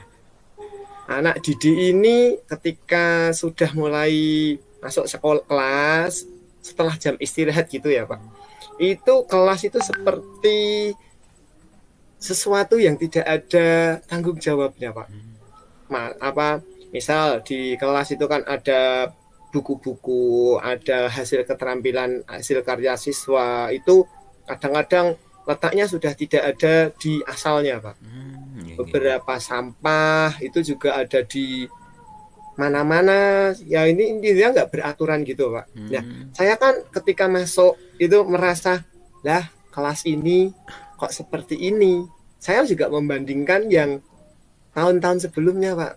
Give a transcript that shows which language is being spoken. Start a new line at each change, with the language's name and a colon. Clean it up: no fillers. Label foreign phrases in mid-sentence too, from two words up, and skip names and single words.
Indonesian: Anak didik ini ketika sudah mulai masuk sekolah kelas, setelah jam istirahat gitu ya Pak, itu kelas itu seperti sesuatu yang tidak ada tanggung jawabnya Pak. Apa misal di kelas itu kan ada buku-buku, ada hasil keterampilan, hasil karya siswa itu kadang-kadang letaknya sudah tidak ada di asalnya Pak.
Javanese: Nggih, nggih, nggih.
Indonesian: Beberapa sampah itu juga ada di mana-mana, ya ini intinya nggak beraturan gitu Pak. Nah, saya kan ketika masuk itu merasa, lah kelas ini kok seperti ini. Saya juga membandingkan yang tahun-tahun sebelumnya Pak.